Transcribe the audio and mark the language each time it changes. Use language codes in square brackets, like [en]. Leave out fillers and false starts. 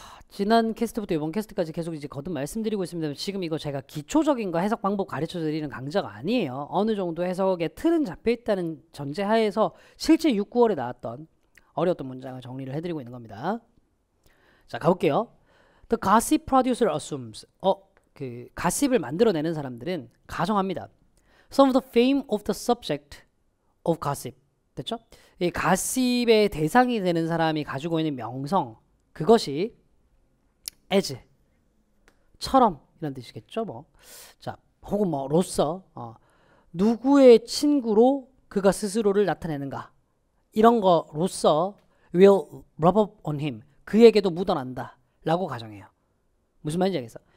[ko] 지난 캐스트부터 이번 캐스트까지 계속 이제 거듭 말씀드리고 있습니다. 지금 이거 제가 기초적인 거 해석 방법 가르쳐 드리는 강좌가 아니에요. 어느 정도 해석의 틀은 잡혀 있다는 전제하에서 실제 6, 9월에 나왔던 어려웠던 문장을 정리를 해드리고 있는 겁니다. 자, 가볼게요. [en] The gossip producer assumes. [ko] 가십을 만들어내는 사람들은 가정합니다. [en] Some of the fame of the subject of gossip. [ko] 됐죠? 이 가십의 대상이 되는 사람이 가지고 있는 명성, 그것이 as, 처럼 이런 뜻이겠죠. 뭐. 자, 혹은 뭐 로서 누구의 친구로 그가 스스로를 나타내는가 이런 거로서 [en] will rub up on him, [ko] 그에게도 묻어난다 라고 가정해요. 무슨 말인지 알겠어?